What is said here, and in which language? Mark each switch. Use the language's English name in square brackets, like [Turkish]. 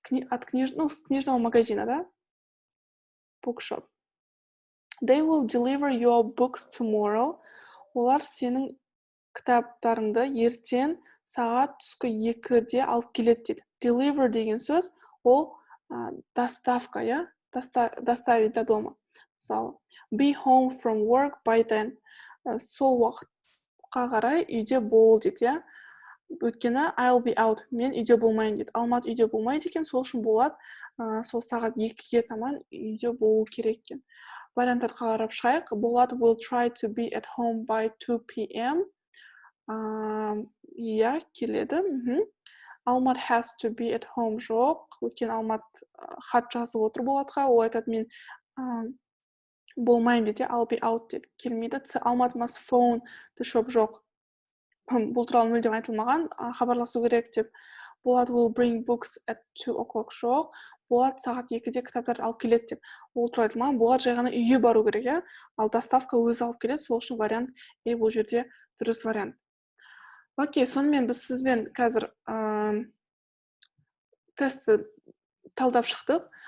[Russian] От книжного магазина, да? [English] Bookshop. They will deliver your books tomorrow. [Kazakh] Олар сенің кітаптарыңды ертең сағат түскі 2-де алып келеді дейді. Deliver деген сөз, ол доставка, иә? [Russian] Доставить до дома. [English] Мысалы, be home from work by then. [Kazakh] Сол уақытқа қарай үйде бол дейді, иә? [English] Өйткені I'll be out. [Kazakh] Мен үйде болмайын дейді. Алмат үйде болмайды екен, сол үшін болады. Сол сағат 2-ге таман үйде болу керек екен. Варианттарды қарап шығайық. [English] Болат will try to be at home by 2 p.m. [Kazakh] Иә, келеді. [English] Алмат has to be at home [Kazakh] жоқ. Өйткені Алмат хат жазып отыр Болатқа. Ол айтады, мен болмаймын дейді. [English] I'll be out [Kazakh] дейді. Келмейді. [English] Алмат must phone the shop [Kazakh] жоқ. Бұл туралы мүлдем айтылмаған. Хабарласу керек деп. [English] Болат will bring books at 2 o'clock [Kazakh] жоқ. Болат сағат 2-де кітаптарды алып келеді деп. Ол туралы айтылмаған. Болат жай ғана үйге бару керек, иә? Ал доставка өзі алып келеді. Сол үшін вариант бұл жерде дұрыс вариант. Окей, сонымен біз сізбен қазір тестті талдап шықтық.